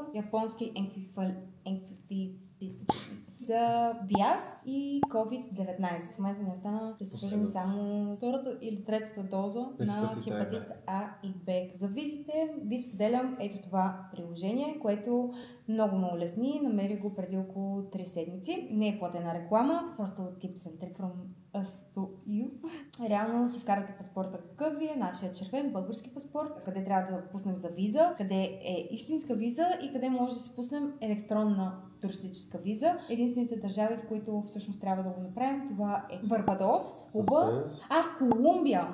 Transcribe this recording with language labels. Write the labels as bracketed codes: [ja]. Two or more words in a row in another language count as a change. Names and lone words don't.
[bg] ХИВ, менингококова, японски за БИАС и COVID-19. В момента ни остана да се сложим само втората или третата доза на хепатит А и Б. За визите ви споделям ето това приложение, което много ме улесни. Намерих го преди около 3 седмици. Не е платена реклама, просто [en] tips and trick from us to you. [bg] Реално си вкарате паспорта какъв ви е, нашия червен български паспорт, къде трябва да пуснем за виза, къде е истинска виза и къде може да си пуснем електронна туристическа виза. Единствените държави, в които всъщност трябва да го направим, това е Барбадос, Куба, в Колумбия.